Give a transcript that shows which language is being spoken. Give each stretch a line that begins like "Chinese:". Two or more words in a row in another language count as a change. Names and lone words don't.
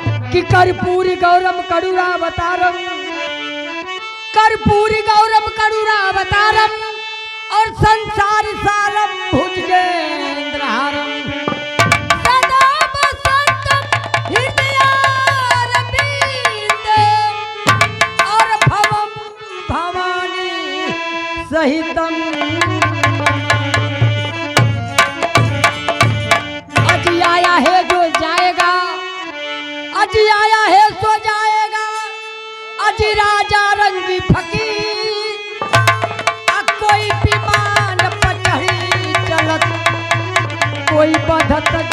Sanskrit: कि कर्पूरी गौरम करुणावतारम, कर्पूरी गौरम करुणावतारम और संसार सारम भुजगेंद्रहारम सदा वसंतम हृदयारविंदे और भवम भवानी सहितम।
Hindi: अजी आया है जो जाएगा, अजी आया है सो जाएगा, अजी राजा रंगी फकीर कोई विमान पर चढ़ी चलत, कोई बधत